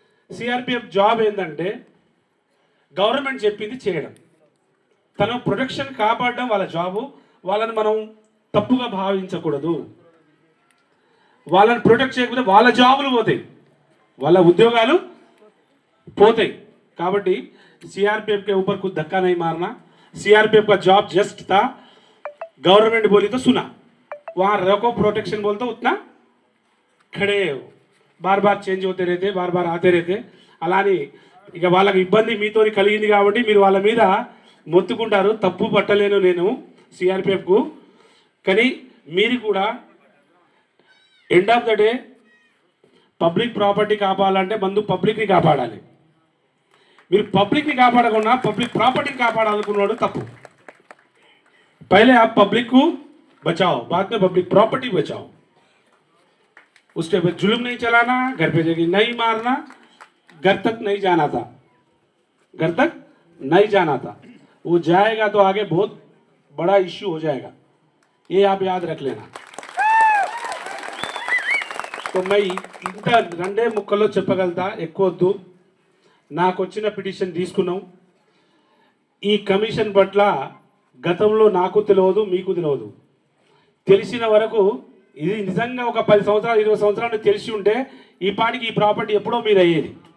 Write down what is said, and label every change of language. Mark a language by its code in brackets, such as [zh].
[te] CRPF job ఏంటంటే government చెప్పింది చేయడం. తన ప్రొటెక్షన్ కాపాడడం వాళ్ళ జాబు. వాళ్ళని మనం తప్పుగా భావించకూడదు. వాళ్ళని ప్రొటెక్ట్ చేయకపోతే వాళ్ళ జాబులు పోతాయి, వాళ్ళ ఉద్యోగాలు పోతాయి. [hi] కాబట్టి सीआरपीएफ के ऊपर कुछ धक्का नहीं मारना. सीआरपीएफ का जॉब जस्ट था, गवर्नमेंट बोली तो सुना, वहाँ रखो प्रोटेक्शन बोल तो उतना खड़े हो. बार बार చేంజ్ होते रहते, बार बार आते रहते. [te] అలాని ఇక వాళ్ళకి ఇబ్బంది మీతోని కలిగింది కాబట్టి మీరు వాళ్ళ మీద మొత్తుకుంటారు. తప్పు పట్టలేను నేను సిఆర్పిఎఫ్కు. కానీ మీరు కూడా end of the day public property కాపాడాలంటే ముందు పబ్లిక్ని కాపాడాలి. మీరు పబ్లిక్ని కాపాడకుండా పబ్లిక్ ప్రాపర్టీని కాపాడాలనుకున్నాడు తప్పు. [hi] पहले आप पब्लिक को बचाओ, बाद में पब्लिक प्रॉपर्टी बचाओ. उसके बाद जुल्म नहीं चलाना, घर पे जगह नहीं मारना. घर तक नहीं जाना था, घर तक नहीं जाना था. वो जाएगा तो आगे बहुत बड़ा इश्यू हो जाएगा, ये आप याद रख लेना. तो मैं [te] ఇంత రెండే ముక్కల్లో చెప్పగలుగుతా, ఎక్కువద్దు. నాకు వచ్చిన పిటిషన్ తీసుకున్నాం. ఈ కమిషన్ పట్ల గతంలో నాకు తెలియదు, మీకు తెలియదు. తెలిసిన వరకు ఇది నిజంగా ఒక 10 సంవత్సరాలు 20 సంవత్సరాలు తెలిసి ఉంటే ఈ పాటికి ఈ ప్రాపర్టీ ఎప్పుడో మీద అయ్యేది.